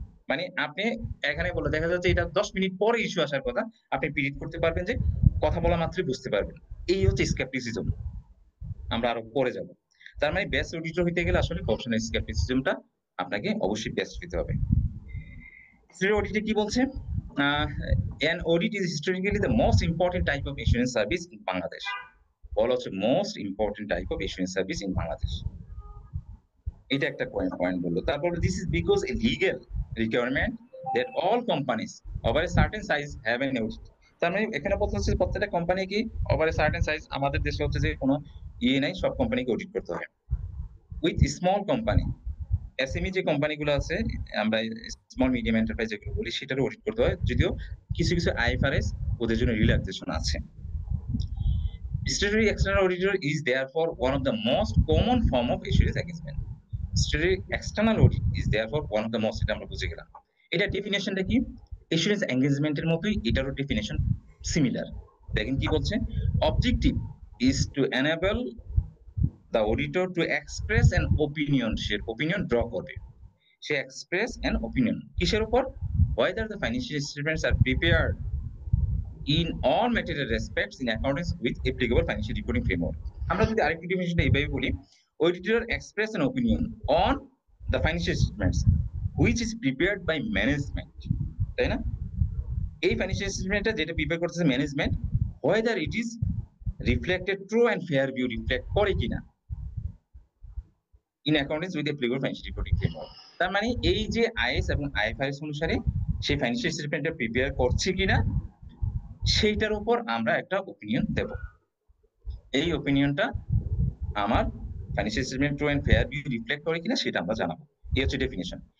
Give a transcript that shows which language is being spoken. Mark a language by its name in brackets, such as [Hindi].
[Bangla] মানে আপনি এখানে বলে দেখা যাচ্ছে এটা 10 মিনিট পরে ইস্যু আসার কথা। আপনি প্রেডিক্ট করতে পারবেন যে কথা বলা মাত্রই বুঝতে পারবেন। এই হচ্ছে স্কেপটিসিজম। আমরা আরো পরে যাব। তার মানে বেস্ট অডিটর হইতে গেলে আসলে প্রফেশনাল স্কেপটিসিজমটা আপনাকে অবশ্যই বেস্ট হইতে হবে। হিস্টরি অডিটে কি বলছে? [English] An audit is historically the most important type of assurance service in Bangladesh. [Bangla] বলা হচ্ছে [English] most important type of assurance service in Bangladesh. [Bangla] এটা একটা পয়েন্ট বললো। তারপর [English] this is because a legal requirement that all companies over a certain size have an audit. [Bangla] তার মানে এখানে বলতে হচ্ছে প্রত্যেকটা কোম্পানি কি [English] over a certain size [Bangla] আমাদের দেশে হচ্ছে যে কোনো ইয়ে নাই, সব কোম্পানিকে অডিট করতে হয়। [English] With small company [Bangla] এসএমই যে কোম্পানিগুলো আছে আমরা স্মল মিডিয়াম এন্টারপ্রাইজ যেগুলো বলি সেটারও অডিট করতে হয়, যদিও কিছু কিছু আইএফআরএস ওদের জন্য রিল্যাক্সেশন আছে। [English] Statutory external auditor is therefore one of the most common form of assurance engagement. Statutory external audit is therefore one of the most, [Bangla] এটা আমরা বুঝে গেলাম। এটা ডেফিনেশনটা কি? এসুরেন্স এঙ্গেজমেন্টের মতোই এটারও ডেফিনেশন সিমিলার। দেখেন কি বলছে? [English] Objective is to enable the auditor to express an opinion, সে opinion draw করবে। [Bangla] সে [English] express an opinion [Bangla] কিসের উপর? [English] Whether the financial statements are prepared in all material respects in accordance with applicable financial reporting framework. [Bangla] আমরা যদি আরেকটি definition এইভাবে বলি, [English] auditor express an opinion on the financial statements which is prepared by management, [Bangla] তাই না? এই financial স্টেটমেন্টটা যেটা prepare করতেছে management, [English] whether it is reflected true and fair view [Bangla] reflect করে কিনা [English] in accordance with the applicable financial reporting framework. [Bangla] তার মানে এই যে আইএস এবং আইএফআরএস অনুসারে সেই ফাইন্যান্সিয়াল স্টেটমেন্টটা প্রিপেয়ার করছে কিনা সেইটার উপর আমরা একটা ওপিনিয়ন দেব। এই ওপিনিয়নটা আমার financial statement true and fair view reflect করে কিনা সেটা আমরা জানাবো। এই হচ্ছে ডেফিনেশন।